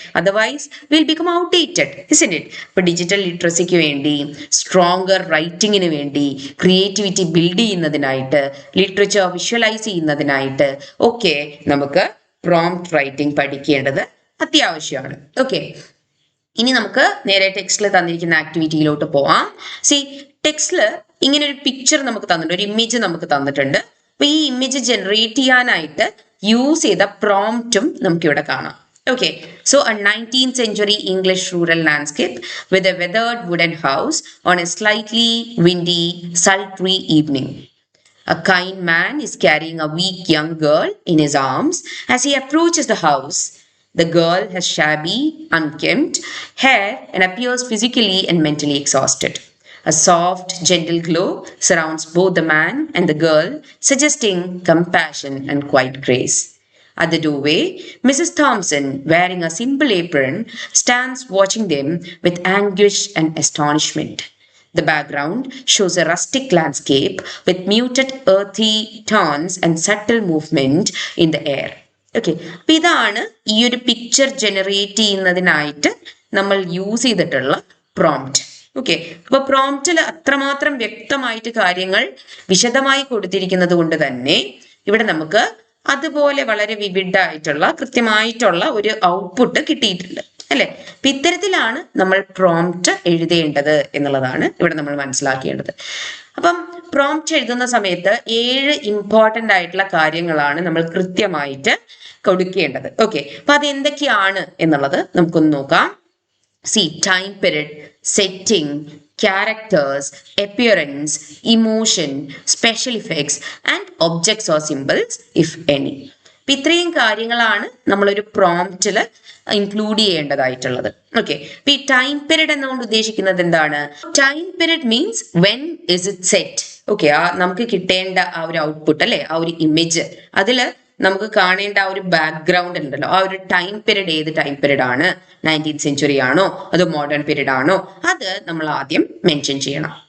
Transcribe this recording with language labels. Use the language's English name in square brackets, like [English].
[English] Otherwise will become outdated, isn't it? [Malayalam] ഇപ്പൊ digital ലിറ്ററസിക്ക് വേണ്ടി, stronger റൈറ്റിങ്ങിന് വേണ്ടി, ക്രിയേറ്റിവിറ്റി ബിൽഡ് ചെയ്യുന്നതിനായിട്ട്, ലിറ്ററേച്ചർ വിഷ്വലൈസ് ചെയ്യുന്നതിനായിട്ട് ഒക്കെ നമുക്ക് പ്രോംപ്റ്റ് റൈറ്റിംഗ് പഠിക്കേണ്ടത് അത്യാവശ്യമാണ്. ഓക്കെ, ഇനി നമുക്ക് നേരെ ടെക്സ്റ്റിൽ തന്നിരിക്കുന്ന ആക്ടിവിറ്റിയിലോട്ട് പോവാം. സി, ടെക്സ്റ്റിൽ ഇങ്ങനെ ഒരു പിക്ചർ നമുക്ക് തന്നിട്ടുണ്ട്, ഒരു ഇമേജ് നമുക്ക് തന്നിട്ടുണ്ട്. അപ്പൊ ഈ ഇമേജ് ജനറേറ്റ് ചെയ്യാനായിട്ട് യൂസ് ചെയ്ത പ്രോംപ്റ്റും നമുക്കിവിടെ കാണാം. [English] Okay, so a 19th century English rural landscape with a weathered wooden house on a slightly windy, sultry evening. A kind man is carrying a weak young girl in his arms as he approaches the house. The girl has shabby, unkempt hair and appears physically and mentally exhausted. A soft, gentle glow surrounds both the man and the girl, suggesting compassion and quiet grace. At the doorway, Mrs. Thompson, wearing a simple apron, stands watching them with anguish and astonishment. The background shows a rustic landscape with muted earthy tones and subtle movement in the air. [Malayalam] Okay, അപ്പൊ ഇതാണ് ഈ ഒരു picture generate ചെയ്യുന്നതിനായിട്ട് നമ്മൾ use ചെയ്തിട്ടുള്ള prompt. Okay, അപ്പൊ പ്രോംപ്റ്റിൽ അത്രമാത്രം വ്യക്തമായിട്ട് കാര്യങ്ങൾ വിശദമായി കൊടുത്തിരിക്കുന്നത് കൊണ്ട് തന്നെ ഇവിടെ നമുക്ക് അതുപോലെ വളരെ വിവിഡായിട്ടുള്ള കൃത്യമായിട്ടുള്ള ഒരു ഔട്ട്പുട്ട് കിട്ടിയിട്ടുണ്ട് അല്ലെ. അപ്പൊ ഇത്തരത്തിലാണ് നമ്മൾ പ്രോംപ്റ്റ് എഴുതേണ്ടത് എന്നുള്ളതാണ് ഇവിടെ നമ്മൾ മനസ്സിലാക്കേണ്ടത്. അപ്പം പ്രോംപ്റ്റ് എഴുതുന്ന സമയത്ത് 7 ഇമ്പോർട്ടന്റ് ആയിട്ടുള്ള കാര്യങ്ങളാണ് നമ്മൾ കൃത്യമായിട്ട് കൊടുക്കേണ്ടത്. ഓക്കെ, അപ്പൊ അത് എന്തൊക്കെയാണ് എന്നുള്ളത് നമുക്കൊന്ന് നോക്കാം. [English] See, time period, setting, characters, appearance, emotion, special effects and objects or symbols if any. [Malayalam] അപ്പൊ ഇത്രയും കാര്യങ്ങളാണ് നമ്മളൊരു പ്രോംപ്റ്റിൽ ഇൻക്ലൂഡ് ചെയ്യേണ്ടതായിട്ടുള്ളത്. ഓക്കെ, അപ്പൊ ഈ ടൈം പീരീഡ് എന്നുകൊണ്ട് ഉദ്ദേശിക്കുന്നത് എന്താണ്? [English] Time period means when is it set. [Malayalam] Okay, നമുക്ക് കിട്ടേണ്ട ആ ഒരു ഔട്ട്പുട്ട് അല്ലെ, ആ ഒരു ഇമേജ്, അതില് നമുക്ക് കാണേണ്ട ആ ഒരു ബാക്ക്ഗ്രൗണ്ട് ഉണ്ടല്ലോ, ആ ഒരു ടൈം പീരീഡ് ഏത് ടൈം പീരീഡ് ആണ്, 19th സെഞ്ചുറി ആണോ അതോ മോഡേൺ പീരീഡ് ആണോ, അത് നമ്മൾ ആദ്യം മെൻഷൻ ചെയ്യണം.